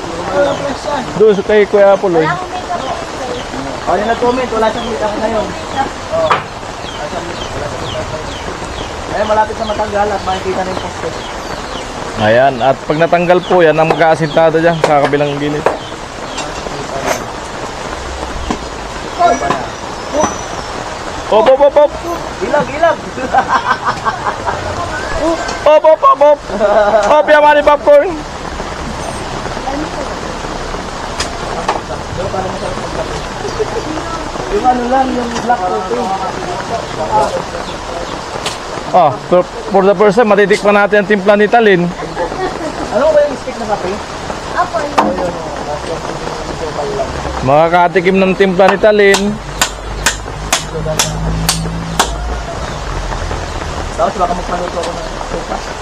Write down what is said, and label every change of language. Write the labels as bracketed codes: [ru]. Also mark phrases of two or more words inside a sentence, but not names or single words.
[tl] Doon sa kay Kuya Apollo. Wala akong makeup artist. O, yung nag-comment, wala siyang meet ako ngayon. O, wala siyang meet ako. Ayan, malapit na matanggal at makikita na yung poste. Ayan, at pag natanggal po yan, ang mag-aasintado dyan sa kabilang gilid. Op, op, op, op! Ilag, ilag! Op, op, op, op! Op, yaman ni popcorn! Yung ano lang, yung black coffee. [en] Oh, for the first time, [tl] matitikman natin ang timpla ni Talin. Ano ba yung stick na kape? Apo, yun. Makakatikim ng timpla ni Talin. Tapos baka magpanuto ako ng sopa.